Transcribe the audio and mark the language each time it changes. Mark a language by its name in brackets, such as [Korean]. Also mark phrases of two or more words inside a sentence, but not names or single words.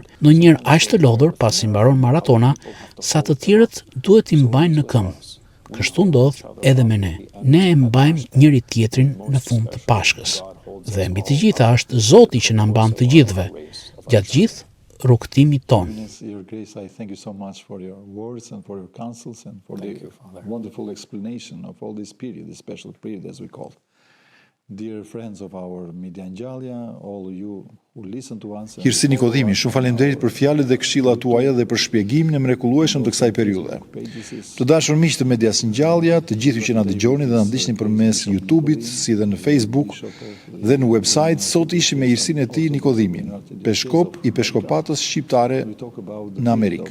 [Albanian] Ndonjëherë aq të lodhur pasi mbaron maratona, sa të tjerët duhet i mbajnë në këmbë. Kështu ndodh edhe me ne. Ne e mbajmë njëri tjetrin në fund të Pashkës. Dhe mbi të gjitha është Zoti që na mban të gjithëve, gjatë gjithë rrugtimit ton. [English] Your Grace, I thank you so much for your words and for your counsels and for the wonderful explanation of all this period, this special period as we call it. Dear friends of our Media Ngjalja, all you who listen to us. [Albanian] Hirsi Nikodimi, shumë faleminderit për fjalët dhe këshillat tuaja dhe për shpjegimin e mrekullueshëm të kësaj periudhe. Të dashur miq të Medias Ngjalja, të gjithë që na dëgjoni dhe na ndiqni përmes YouTube-it, si dhe në Facebook dhe në website, sot ishim me Hirsin e tij Nikodimin, peshkop i peshkopatës shqiptare në Amerikë.